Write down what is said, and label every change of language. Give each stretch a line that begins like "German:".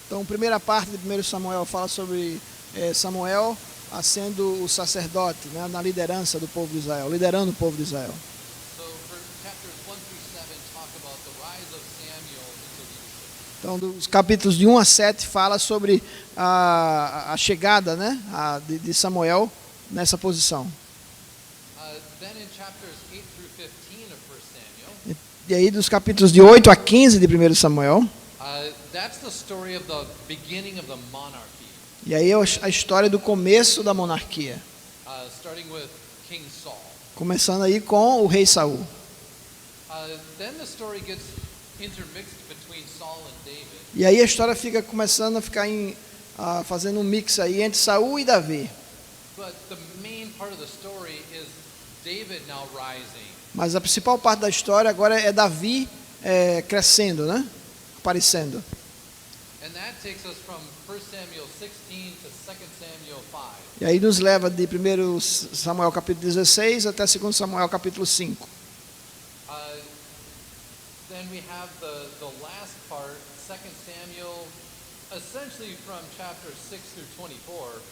Portuguese: Então a primeira parte de 1 Samuel fala sobre Samuel sendo o sacerdote, né, na liderança do povo de Israel, liderando o povo de Israel.
English: So for chapters 1 through 7 talk about the rise of Samuel into leadership.
Portuguese: Então dos capítulos de 1 a 7 fala sobre a chegada, né, de Samuel nessa posição.
English: Then in chapters 8 through 15 of 1 Samuel,
Portuguese: E aí dos capítulos de 8 a 15 de 1 Samuel,
English: that's the story of the beginning of the monarchy,
Portuguese: e aí é a história do começo da monarquia,
English: starting with King Saul.
Portuguese: começando aí com o rei Saul.
English: Then the story gets intermixed between Saul and David.
Portuguese: E aí a história fica começando a ficar fazendo um mix aí entre Saul e Davi.
English: But the main part of the story is David now rising.
Portuguese: Mas a principal parte da história agora é Davi crescendo, né? Aparecendo.
English: And that takes us from 1 Samuel 16 to 2 Samuel 5.
Portuguese: E aí nos leva de 1 Samuel capítulo 16 até 2 Samuel capítulo 5.
English: Then we have the last part, 2 Samuel, essentially from chapters 6 through 24.